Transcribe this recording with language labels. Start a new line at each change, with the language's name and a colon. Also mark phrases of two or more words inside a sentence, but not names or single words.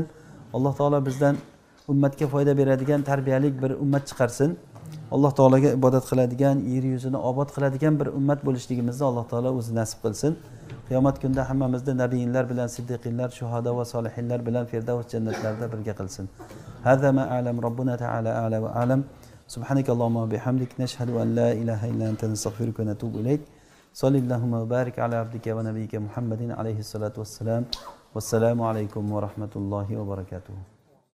Uzbek: Alloh taolo bizdan ummatga foyda beradigan tarbiyalik bir ummat chiqarsin. Alloh taolaga ibodat qiladigan, yer yuzini obod qiladigan bir ummat bo'lishligimizni Alloh taolo o'zi nasib qilsin. Qiyomat kunida hammamizni nabiyinlar bilan, siddiqinlar, shuhada va solihinlar bilan Firdavs jannatlarida birga qilsin.
Arabic: هذا ما أعلم ربنا تعالى أعلى وأعلم. سبحانك اللهم وبحمدك نشهد أن لا إله إلا أنت نستغفرك ونتوب إليك. صلى الله وبارك على عبدك ونبيك محمد عليه الصلاة والسلام. والسلام عليكم ورحمة الله وبركاته.